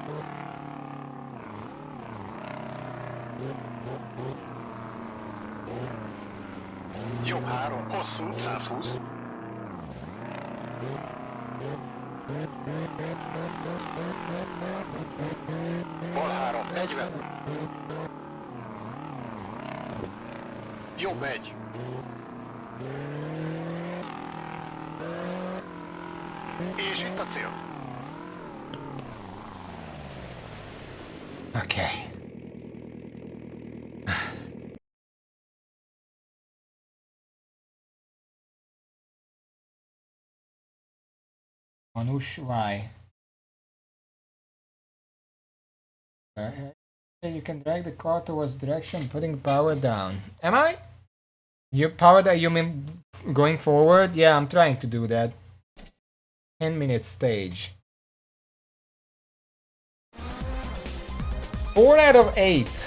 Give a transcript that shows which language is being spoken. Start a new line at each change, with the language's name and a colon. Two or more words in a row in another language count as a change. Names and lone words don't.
Hungarian: jobb 3, hosszú, 120, bal 3, 40, jobb 1, és itt a cél.
English: Okay. Anush, why? You can drag the car towards direction, putting power down. Am I? You power that you mean going forward? Yeah, I'm trying to do that. 10-minute stage. 4 out of 8.